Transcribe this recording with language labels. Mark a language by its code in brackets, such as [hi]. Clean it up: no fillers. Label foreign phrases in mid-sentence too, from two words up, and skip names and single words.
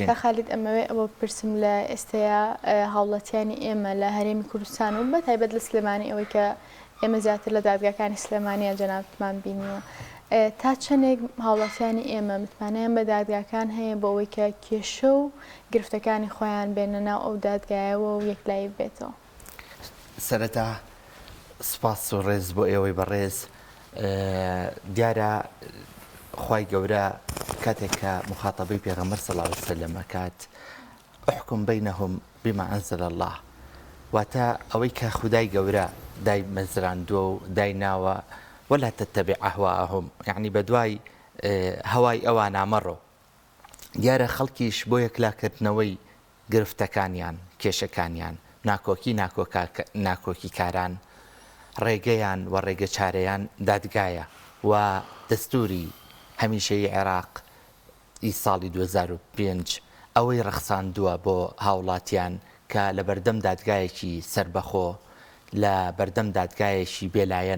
[ckb] کاک خالید ئەمەوێ ئەوە بپرسم لە ئێستەیە هاوڵاتیانی ئێمە لە هەرێمی کوردستان و بەتایبەت لە سلێمانی ئەوەی کە ئێمە زیاتر لە دادگاکانی سلێمانیە جەنابتمان بینیوە تا چەندێک هاوڵاتیانی ئێمە متمانەیان بە دادگاکان هەیە بۆ ئەوەی کە کێشە و گرفتەکانی خۆیان بێنە ناو ئەو دادگایەوە و یەکلایی بێتەوە. سەرەتا سپاس و ڕێز بۆ ئێوەی بەڕێز دیارە خوای گەورە کاتێک کە مخاتەبەی پێغەمبەر [ar] صلی الله علیه وسلم [ckb] کات [ar] احکم بینهم بما انزل الله [ckb] واتە ئەوەی کە خودای گەورە دای مەزراندووە و دای ناوە [ar] ولا تتبع أهواءهم [ckb] يعني بدواي هواي أوانا مرو دیارە خەڵکیش بۆ یەکلاکردنەوەی گرفتەکانیان کێشەکانیان ناکۆکی کاران ڕێگەیان و ڕێگە چارەیان دادگایە و دەستوری هەمیشەی عێراق ئی ساڵی 2005 ئەوەی ڕەخساندووە بۆ هاوڵاتیان کە لە بەردەم دادگایەکی سربەخۆ لە بەردەم دادگایەکی بێلایەن